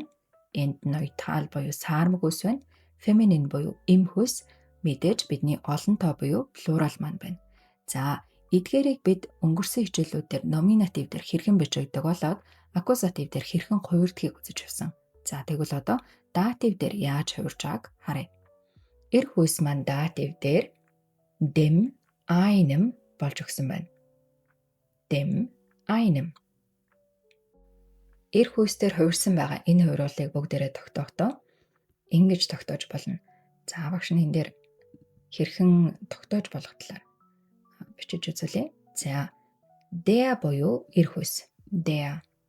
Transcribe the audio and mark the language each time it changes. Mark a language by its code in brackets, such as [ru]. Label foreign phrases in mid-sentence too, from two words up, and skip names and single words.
[mn] Энд нойтал буюу саармаг хүйс байна. Феминин буюу эм хүйс, мэдээж бидний олон тоо буюу плурал маань байна. За эдгээрийг бид өнгөрсөн хичээлүүдээр номинатив дээр хэрхэн бичигддэг болоод аккузатив дээр хэрхэн хуурдгийг үзэж явсан. За тэгвэл одоо датив дээр яаж хуурж байгааг харъя. Эр хүйс маань датив дээр [de] dem einem [mn] болж өгсөн байна. [de] Dem einem. [mn] Эр хүйсээр хуурсан байгаа энэ хуйруулыг бүгдээрээ тогтоохдоо ингэж тогтоож болно. За багш нь энэ дээр хэрхэн тогтоож болох талаар бичиж үзүүлье. За der буюу эр хүйс. Der.